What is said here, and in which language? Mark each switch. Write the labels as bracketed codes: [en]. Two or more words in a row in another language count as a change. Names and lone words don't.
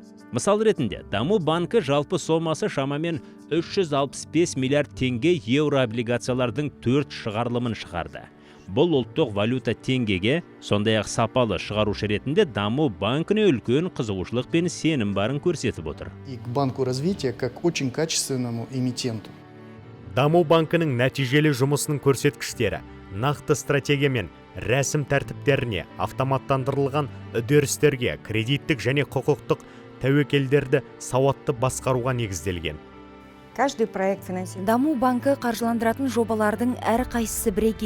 [kk] Мысал ретінде, даму банкі жалпы сомасы шамамен 365 миллиард теңге еуро облигациялардың 4 шығарылымын шығарды. Бұл ұлттық валюта теңгеге, сондай-ақ сапалы шығарушы ретінде даму банкіне үлкен қызығушылық пен сенім барын көрсетіп отыр. [ru] И к банку развития как очень качественному эмитенту. [kk] Даму банкінің нәтижелі жұмысының көрсеткіштері нақты стратегия мен рәсім тәртіптеріне, автоматтандырылған үдерістерге, кредиттік және құқықтық тәуекелдерді сауатты басқаруға негізделген. [ru] Каждый проект финансирования. [kk] Даму банкі қаржыландыратын жобалардың әр қайсысы бірегей.